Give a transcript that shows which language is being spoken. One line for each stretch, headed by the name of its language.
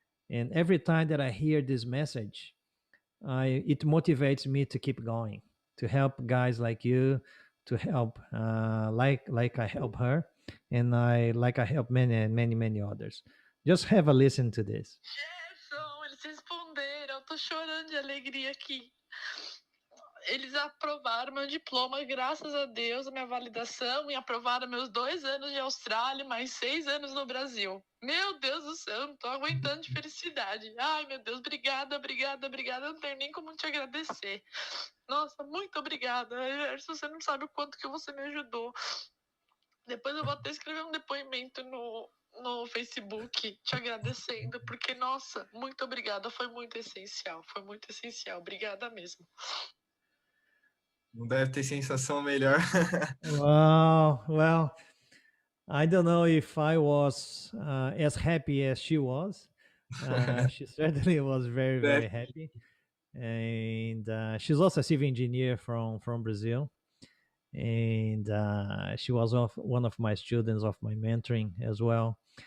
English: And every time that I hear this message, it motivates me to keep going, to help guys like you, to help like I help her, and I help many and many many others. Just have a listen to this.
Portuguese: Gerson, eles responderam. Eu tô chorando de alegria aqui. eles aprovaram meu diploma, graças a Deus, a minha validação, e aprovaram meus 2 anos de Austrália, mais 6 anos no Brasil. Meu Deus do céu, não tô aguentando de felicidade. Ai, meu Deus, obrigada, obrigada, obrigada. Eu não tenho nem como te agradecer. Nossa, muito obrigada. Jairus, você não sabe o quanto que você me ajudou. Depois eu vou até escrever um depoimento no Facebook te agradecendo, porque, nossa, muito obrigada. Foi muito essencial. Foi muito essencial. Obrigada mesmo. Não deve ter sensação melhor.
English: Wow. Well, I don't know if I was as happy as she was. She certainly was very,
Portuguese: Deve.
English: very happy. And she's also a civil engineer from Brazil. And she was one of my students of my mentoring as well.